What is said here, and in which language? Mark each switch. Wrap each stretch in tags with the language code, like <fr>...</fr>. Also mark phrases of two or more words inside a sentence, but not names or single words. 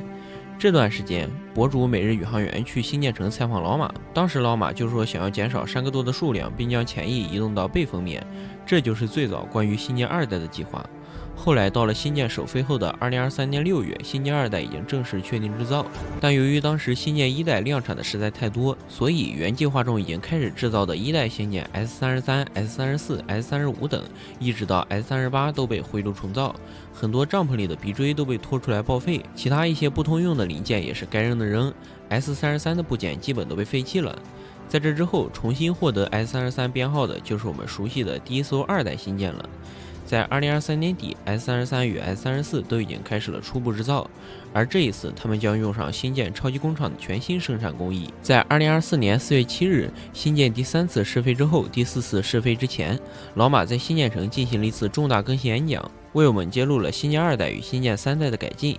<zh>這段時間，博主每日宇航員去星艦城採訪老馬，當時老馬就說想要減少山格多的數量，並將潛翼移動到背風面，這就是最早關於星艦2代的計劃。後來到了星艦首飛後的2023年6月，星艦2代已經正式確定制造，但由於當時星艦1代量產的實在太多，所以原計劃中已經開始制造的1代星艦 S33、S34、S35 等，一直到 S38 都被回炉重造，很多帳篷裡的鼻錐都被拖出來報廢，其他一些不通用的零件也是该扔的扔。S33 的部件基本都被廢棄了。在這之後，重新獲得 S33 編號的就是我們熟悉的第一艘2代星艦了。在2023年底 ，S33 與 S34 都已經開始了初步制造，而這一次他們將用上星艦超級工廠的全新生產工藝。在2024年4月7日，星艦第3次試飛之後，第4次試飛之前，老馬在星艦城進行了一次重大更新演講，為我們揭露了星艦2代與星艦3代的改進。</zh>